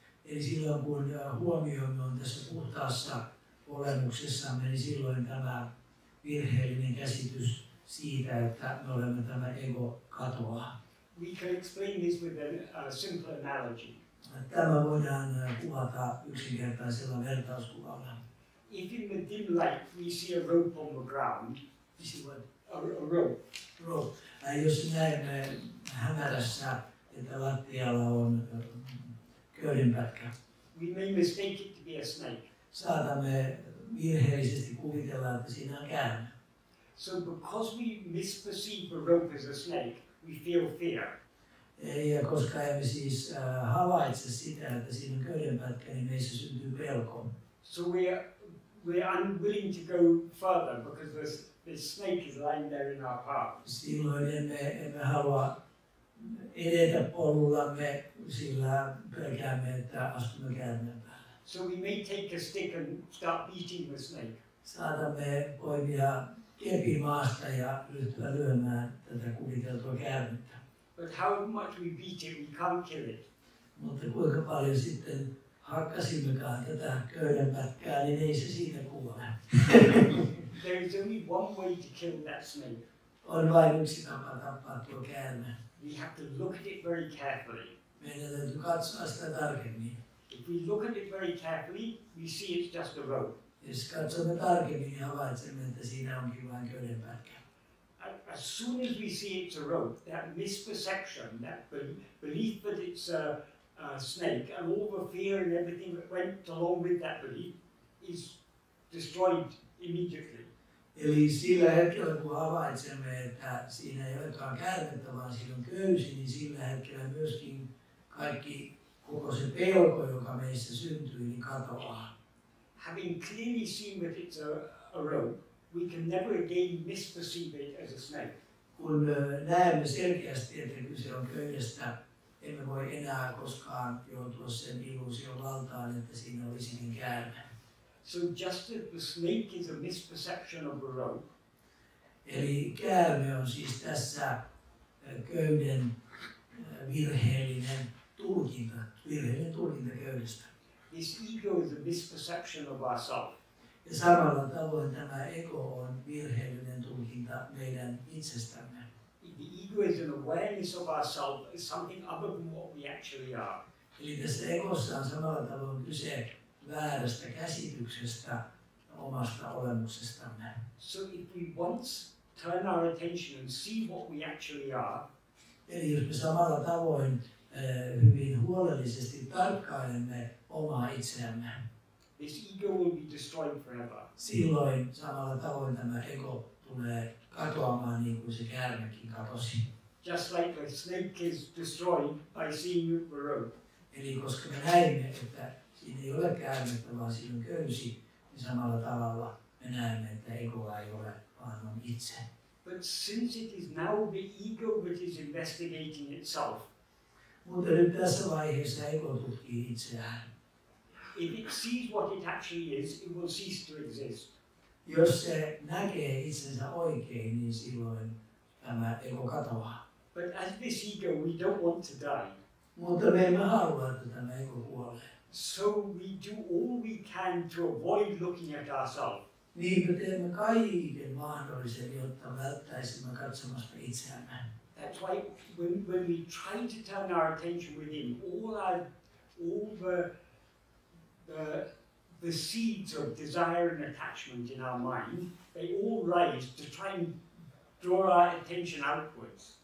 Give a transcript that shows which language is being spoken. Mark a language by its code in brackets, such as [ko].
[fi] Eli silloin kun huomioimme on tässä puhtaassa olemuksessamme, niin silloin tämä virheellinen käsitys siitä, että me olemme tämä ego, katoaa. [en] We can explain this with a simple analogy. [fi] Tämä voidaan kuvata yksinkertaisella vertauskuvalla. [en] If in the dim light we see a rope on the ground, a rope. [fi] Jos näemme hämärässä että lattialla on köydenpätkä. [en] We may mistake it to be a snake. [fi] Saatamme virheellisesti kuvitella, että siinä on käärme. [en] So because we misperceive a rope as a snake, we feel fear. [fi] Ja koska emme siis havaitse sitä, että siinä on köydenpätkä, niin meissä syntyy pelko. [en] So we're unwilling to go further because the snake is lying there in our path. [fi] Silloin emme halua edetä polullamme, sillä pelkäämme, että astumme käärmeen päälle. [en] So we may take a stick and start beating the snake. [fi] Saatamme poimia kepin maasta ja ryhtyä lyömään tätä kuviteltua käärmettä. [en] But how much we beat it, we can't kill it. [fi] Mutta kuinka paljon sitten hakkasimmekaan tätä köydenpätkää, niin ei se siitä kuole. [en] There is only one way to kill that snake. [fi] On vain yksi tapa tappaa tuo käärme. [en] We have to look at it very carefully. [fi] Meidän täytyy katsoa sitä tarkemmin. [en] If we look at it very carefully, we see it's just a rope. [fi] Jos katsomme tarkemmin, niin havaitsemme, että siinä onkin vain köydenpätkä. [en] As soon as we see it's a rope, that misperception, that belief that it's a snake, and all the fear and everything that went along with that belief is destroyed immediately. [fi] Eli sillä hetkellä, kun havaitsemme, että siinä ei olekaan käärmettä, vaan siinä on köysi, niin sillä hetkellä myöskin koko se pelko, joka meissä syntyy, niin katoaa. [en] Having clearly seen that it's a rope, we can never again misperceive it as a snake. [fi] Kun näemme selkeästi, että kyse on köydestä, emme voi enää koskaan joutua sen illuusion valtaan, että siinä olisikin käärme. [en] So just as the snake is a misperception of a rope, [fi] eli käärme on siis tässä köyden virheellinen tulkinta köydestä. [en] this ego is a misperception of ourselves. [fi] Ja samalla tavoin tämä ego on virheellinen tulkinta meidän itsestämme. [en] The ego is an awareness of ourselves as something other than what we actually are. [fi] Eli tässä egossa on samalla tavoin kyse väärästä käsityksestä omasta olemuksestamme. [en] So if we once turn our attention and see what we actually are, [fi] eli jos me samalla tavoin hyvin huolellisesti tarkkailemme omaa itseämme, [en] this ego will be destroyed forever. [fi] silloin samalla tavoin tämä ego tulee katoamaan niin kuin se käärmekin katosi. [en] Just like the snake is destroyed by seeing the rope. [fi] Eli koska me näimme, että siinä ei ole käärmettä, vaan siinä on köysi, niin samalla tavalla me näemme, että egoa ei ole, vaan on itse. [en] But since it is now the ego that is investigating itself, [fi] mutta nyt tässä vaiheessa ego tutkii itseään. [en] if it sees what it actually is, it will cease to exist. [fi] Jos se näkee itsensä oikein, niin silloin tämä ego katoaa. [en] But as this ego, we don't want to die. [fi] Mutta me emme halua, että tämä ego kuolee. [en] So we do all we can to avoid looking at ourselves. [fi] Niin me teemme kaiken mahdollisen, jotta välttäisimme katsomasta itseämme. [en] That's why when we try to turn our attention within, all the seeds of desire and attachment in our mind, they all rise to try and draw our attention outwards.